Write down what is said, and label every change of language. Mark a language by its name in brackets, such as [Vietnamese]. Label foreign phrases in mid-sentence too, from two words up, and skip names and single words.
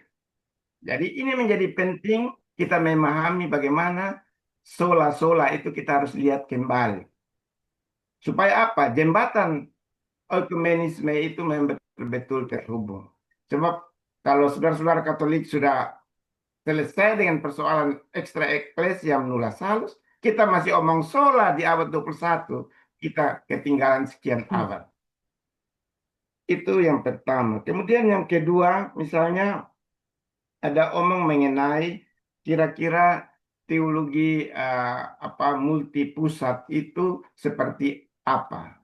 [Indonesian] Jadi ini menjadi penting kita memahami bagaimana sola-sola itu kita harus lihat kembali. Supaya apa? Jembatan ekumenisme itu betul-betul terhubung. Sebab kalau saudara-saudara Katolik sudah selesai dengan persoalan [Latin] extra ecclesiam nulla salus, [Indonesian] kita masih omong sola di abad 21, kita ketinggalan sekian abad. Itu yang pertama. Kemudian yang kedua, misalnya ada omong mengenai kira-kira teologi multi pusat itu seperti apa.